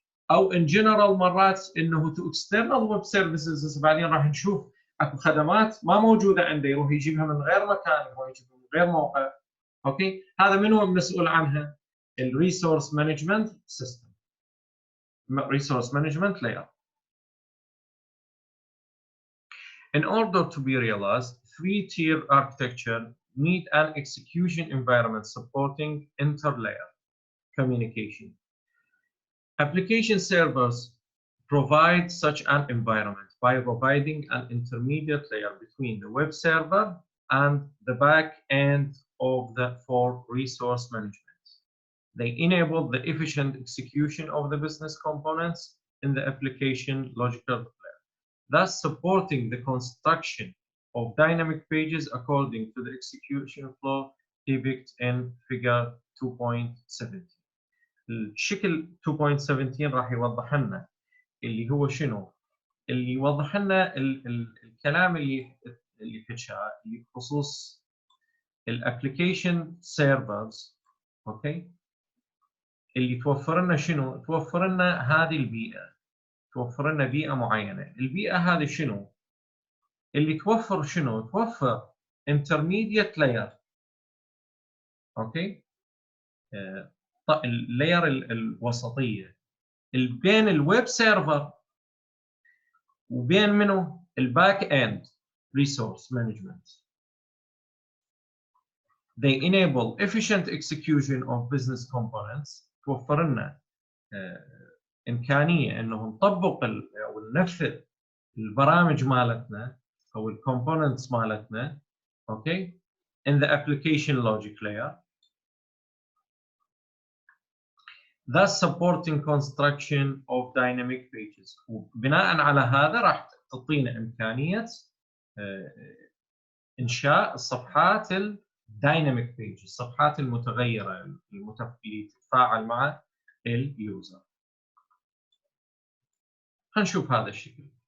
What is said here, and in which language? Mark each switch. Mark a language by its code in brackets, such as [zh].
[en] او in general [ar] مرات انه [en] to external web services, [ar] بعدين راح نشوف اكو خدمات ما موجوده عنده يروح يجيبها من غير مكان، يروح يجيبها من غير موقع. اوكي، هذا منو مسؤول عنها؟ الريسورس مانجمنت سيستم، resource management layer. [en] In order to be realized, three-tier architecture need an execution environment supporting interlayer communication. Application servers provide such an environment by providing an intermediate layer between the web server and the back end of the for resource management. They enable the efficient execution of the business components in the application logical layer, thus supporting the construction of dynamic pages according to the execution flow depicted in figure 2.17. [ar] الشكل 2.17 راح يوضح لنا اللي هو شنو؟ اللي يوضح لنا الكلام اللي حكاه اللي بخصوص الابلكيشن سيرفرز. اوكي، اللي توفر لنا شنو؟ توفر لنا هذه البيئه، توفر لنا بيئه معينه. البيئه هذه شنو؟ اللي توفر شنو؟ توفر intermediate layer. اوكي، اللاير الوسطيه بين الويب سيرفر وبين منو؟ الباك اند resource management. [en] They enable efficient execution of business components. [ar] توفر لنا إمكانية إنه نطبق أو ننفذ البرامج مالتنا أو الكومبوننتس مالتنا. [en] okay, in the application logic layer, thus supporting construction of dynamic pages. [ar] وبناء على هذا راح تعطينا إمكانية إنشاء الصفحات الدايناميك بيج، الصفحات المتغيرة اللي تتفاعل مع اليوزر. هنشوف هذا الشكل.